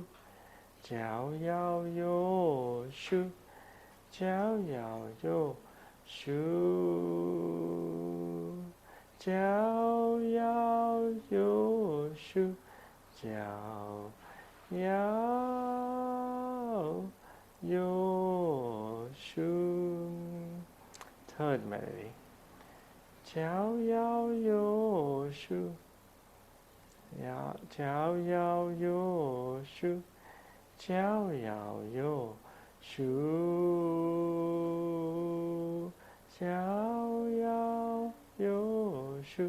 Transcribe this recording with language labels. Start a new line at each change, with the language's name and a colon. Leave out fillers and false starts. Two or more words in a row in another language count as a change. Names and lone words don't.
Chinese: Jiao yao yo shu. Jiao yao yo shu. Jiao yao yo shu. Jiao yao yo shu.
English: Third melody.
Chinese: Jiao yao yo shu. Jiao yao yo shu. Jiao yao yo shu. Jiao yao yo shu.